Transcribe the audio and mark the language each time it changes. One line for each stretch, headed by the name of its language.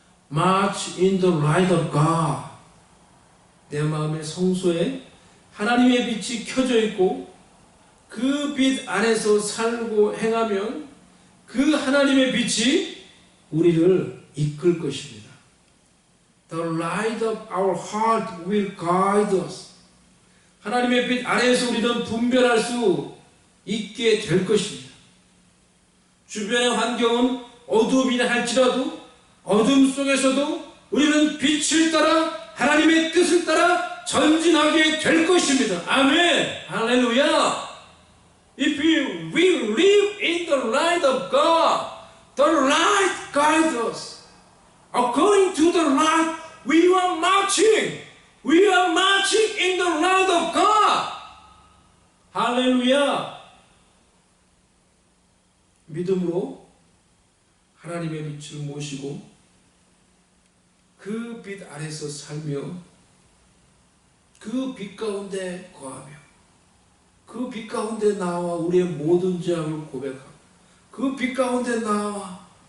English: March in the light of God.
Korean: 내 마음의 성소에 하나님의 빛이 켜져 있고 그 빛 안에서 살고 행하면 그 하나님의 빛이 우리를 이끌 것입니다.
English: The light of our heart will guide us.
Korean: 하나님의 빛 안에서 우리는 분별할 수 있게 될 것입니다. 주변의 환경은 어두움이라 할지라도 어둠 속에서도 우리는 빛을 따라 하나님의 뜻을 따라 전진하게 될 것입니다. 아멘. 할렐루야.
English: If we will live in the light of God, the light guides us. According to the light, we are marching. We are marching in the light of God.
Korean: 할렐루야. 믿음으로 하나님의 빛을 모시고 그 빛 아래서 살며 그 빛 가운데 거하며 그 빛 가운데 나와 우리의 모든 죄악을 고백하고 그 빛 가운데 나와